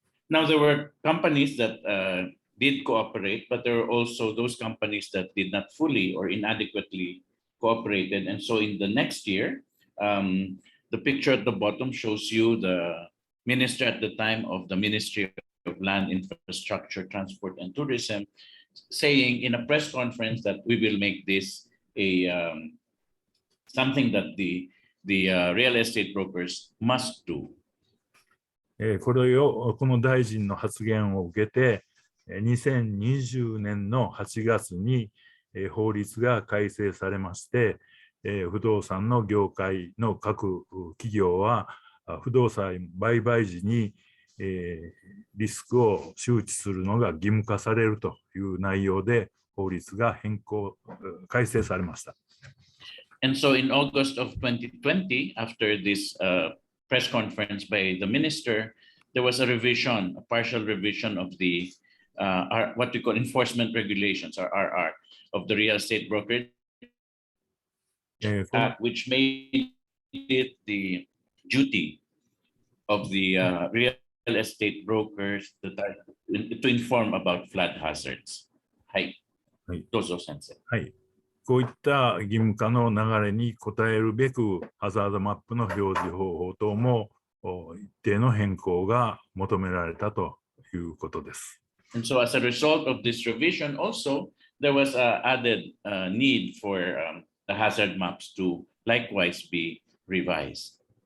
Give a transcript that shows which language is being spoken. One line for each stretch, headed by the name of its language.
English: Now there were companies that did cooperate, but there were also those companies that did not fully or inadequately cooperated. And so in the next year, the picture at the bottom shows you the minister at the time of the Ministry of Land, Infrastructure, Transport and Tourism saying in a press conference that we will make this a something that the real estate brokers must do.
Japanese: この大臣の発言を受けて、2020年の8月に法律が改正されまして、不動産の業界の各企業は不動産売買時にリスクを周知するのが義務化されるという内容で法律が改正されました。
English: And so in August of 2020, after this press conference by the minister, there was a revision, a partial revision of the what we call enforcement regulations, or RR, of the real estate brokerage Act, which made it the duty of the real estate brokers to inform about flood hazards.
Japanese: はい。どうぞ先生。はい。こういった義務化の流れに応えるべく、ハザードマップの表示方法等も一定の変更が求められたということです。
English: And so as a result of this revision also, there was an added need for the hazard maps to likewise be revised.